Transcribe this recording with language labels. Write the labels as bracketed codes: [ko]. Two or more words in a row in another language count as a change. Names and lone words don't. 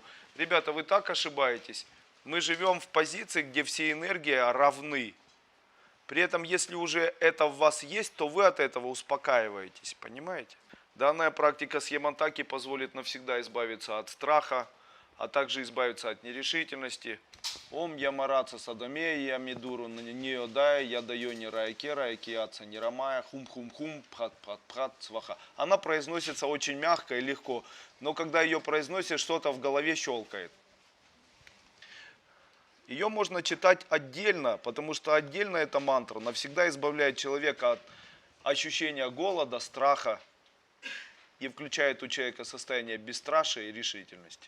[ru] Ребята, вы так ошибаетесь. Мы живем в позиции, где все энергии равны. При этом, если уже это в вас есть, то вы от этого успокаиваетесь. Понимаете? Данная практика с Ямантаки позволит навсегда избавиться от страха, а также избавиться от нерешительности. [sa] ॐ यमराज सदोमेय यमेदोरुणयोदय यदयनिरयक्षय यक्षयच्छनिरमय हूं हूं हूं फट् फट् फट् स्वाहा. [ru] Она произносится очень мягко и легко, но когда ее произносишь, что-то в голове щелкает. Ее можно читать отдельно, потому что отдельно эта мантра навсегда избавляет человека от ощущения голода, страха и включает у человека состояние бесстрашия и решительности.